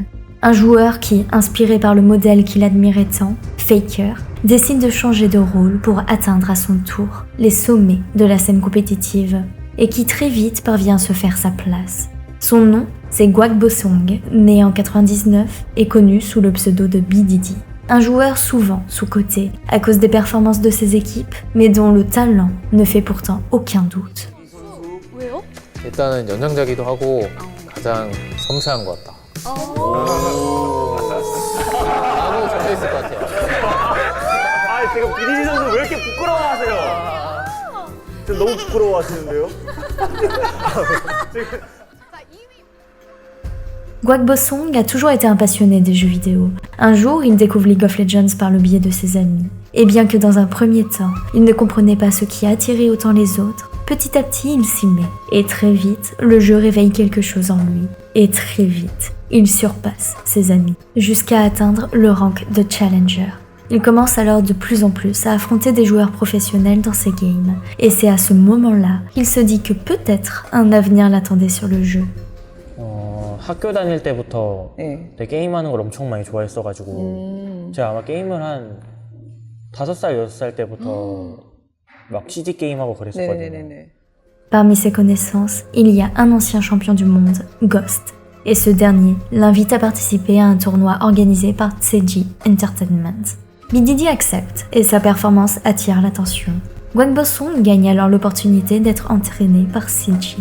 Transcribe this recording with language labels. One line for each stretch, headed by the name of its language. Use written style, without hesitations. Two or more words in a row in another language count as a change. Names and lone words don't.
French: Un joueur qui, inspiré par le modèle qu'il admirait tant, Faker, décide de changer de rôle pour atteindre à son tour les sommets de la scène compétitive et qui très vite parvient à se faire sa place. Son nom, c'est Guagbosong, né en 99 et connu sous le pseudo de BDD. Un joueur souvent sous-coté à cause des performances de ses équipes, mais dont le talent ne fait pourtant aucun doute.
Korean: 왜요? 일단은 연장자기도 하고 가장 섬세한 것 같다. 나무 적혀 있을 것 같아요. 아, 지금 BDD 선수 왜 이렇게 부끄러워하세요? 지금 너무 부끄러워하시는데요?
French: Guagbosong a toujours été un passionné des jeux vidéo. Un jour, il découvre League of Legends par le biais de ses amis. Et bien que dans un premier temps, il ne comprenait pas ce qui attirait autant les autres, petit à petit, il s'y met. Et très vite, le jeu réveille quelque chose en lui. Et très vite, il surpasse ses amis, jusqu'à atteindre le rank de Challenger. Il commence alors de plus en plus à affronter des joueurs professionnels dans ses games. Et c'est à ce moment-là qu'il se dit que peut-être un avenir l'attendait sur le jeu.
Korean: 학교 다닐 때부터 네. 되게 게임하는 걸 엄청 많이 좋아했어가지고 제가 아마 게임을 한 5살, 6살 때부터 막 CD 게임하고 그랬었거든요. 네네네네.
French: Parmi ses connaissances, il y a un ancien champion du monde, Ghost. Et ce dernier l'invite à participer à un tournoi organisé par Tseji Entertainment. BDD accepte et sa performance attire l'attention. Guagbosong gagne alors l'opportunité d'être entraîné par Tseji.